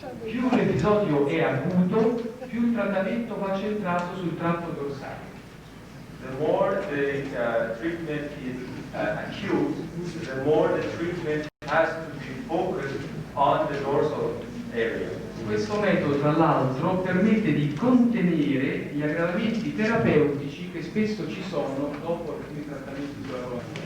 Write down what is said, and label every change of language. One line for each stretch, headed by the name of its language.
Italian: Più l'episodio è acuto, più il trattamento va centrato sul tratto dorsale.
English: The more the treatment is acute, the more the treatment has to be focused on the dorsal area.
Italian: Questo metodo, tra l'altro, permette di contenere gli aggravamenti terapeutici che spesso ci sono dopo alcuni trattamenti sulla colonna.